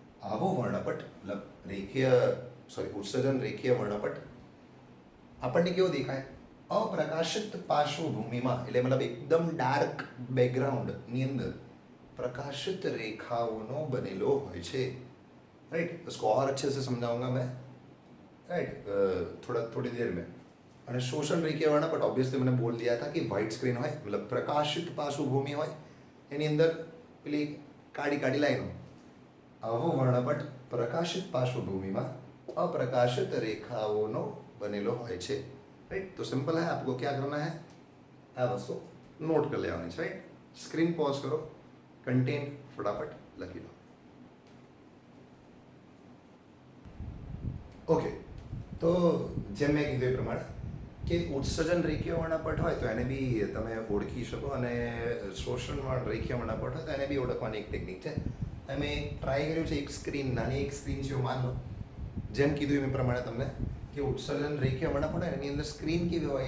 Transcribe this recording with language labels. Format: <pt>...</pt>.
<gu>આવો વર્ણપટ, મતલબ ઉત્સર્જન રેખીય વર્ણપટ આપણને કેવો દેખાય? અપ્રકાશિત પાર્શ્વભૂમિમાં, એટલે મતલબ એકદમ ડાર્ક બેકગ્રાઉન્ડની અંદર</gu> <hi>प्रकाशित रेखाओं बनेलो</hi> <gu>હોય છે, राइट?</gu> <hi>इसको और अच्छे से समझाऊंगा मैं, राइट? थोड़ी देर में.</hi> <gu>અને શોષણ રેખીય વર્ણપટ ઓબ્વિયસલી</gu> <hi>मैंने बोल दिया था कि व्हाइट स्क्रीन</hi> <gu>હોય, मतलब પ્રકાશિત પાર્શ્વભૂમિ હોય, એની અંદર પેલી કાળી કાળી લાઈનો. આવો વર્ણપટ પ્રકાશિત પાર્શ્વભૂમિમાં અપ્રકાશિત રેખાઓનો બનેલો હોય છે, राइट?</gu> <hi>तो सिंपल है, आपको क्या करना है?</hi> <gu>આ વસ્તુ નોટ કરી લેવાની છે, राइट?</gu> <hi>स्क्रीन पॉज करो, कंटेंट फटाफट लखी लो.</hi> <gu>ओके, तो જેમ મેં કીધું એ પ્રમાણે કે ઉત્સર્જન રેખીય વર્ણપટ હોય તો એને બી તમે ઓળખી શકો, અને શોષણ રેખીય વર્ણપટ હોય તો એને બી ઓળખવાની એક ટેકનિક છે. અમે ટ્રાય કર્યું છે. એક સ્ક્રીન, નાની એક સ્ક્રીન છે એવું માન લો. જેમ કીધું એ પ્રમાણે તમને કે ઉત્સર્જન રેખીય વર્ણપટ હોય એની અંદર સ્ક્રીન કેવી હોય?</gu>